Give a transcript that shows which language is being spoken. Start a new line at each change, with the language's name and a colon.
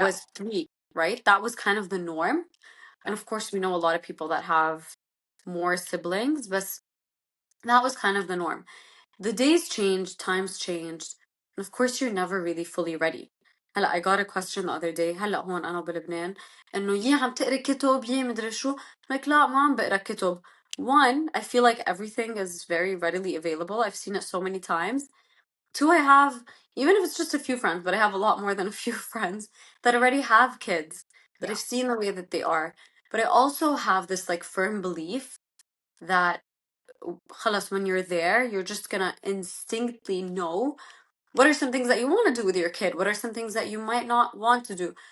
English: was three, right? That was kind of the norm. And yeah. of course, we know a lot of people that have more siblings, but that was kind of the norm. The days changed, times changed, and of course you're never really fully ready.
Arabic: هلا
English: I got a question the other day.
Arabic: هلا هون أنا بلبنان إنه يا عم تقري كتب يا مدري شو.
English: I'm like
Arabic: لا ما عم بقرا كتب.
English: One, I feel like everything is very readily available. I've seen it so many times. Two, I have, even if it's just a few friends, but I have a lot more than a few friends that already have kids, that Yeah. I've seen the way that they are. But I also have this like firm belief that
Arabic: خلاص,
English: when you're there, you're just gonna instinctively know what are some things that you want to do with your kid, what are some things that you might not want to do.